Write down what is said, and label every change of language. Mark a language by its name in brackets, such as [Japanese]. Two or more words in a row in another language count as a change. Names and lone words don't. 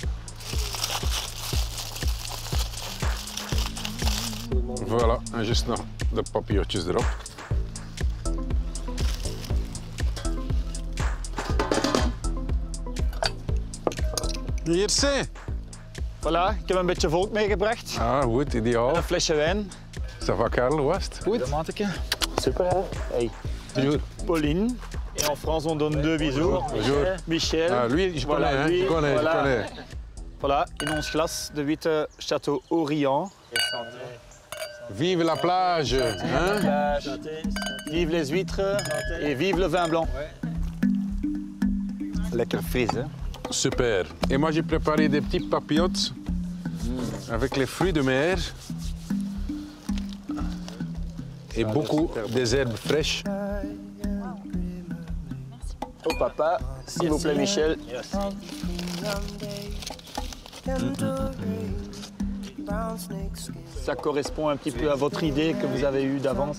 [Dutch] Voilà, en juist nog de papillotjes erop. Hier zie. Voilà, ik heb een beetje volk meegebracht. Ah, goed, ideaal. En een flesje wijn. [French] Ça va, [Dutch] Karel, hoe is het? Goed. Mateke. Super, hè? Hey. [French] Bonjour. Pauline. Et en France, on donne 2 bisous. Bonjour. Michel. Ah, lui, je connais, hein? Je connais, voilà. je connais. Voilà, [Dutch] in ons glas de witte Château Orient. [French] Vive la plage, hein? Vive les huîtres et vive le vin blanc. [Dutch] Lekker fris, hè? Super. [French] Et moi, j'ai préparé des petits papillotes avec les fruits de mer et beaucoup des herbes fraîches. Au papa, s'il vous plaît, Michel. Ça correspond un petit peu à votre idée que vous avez eue d'avance.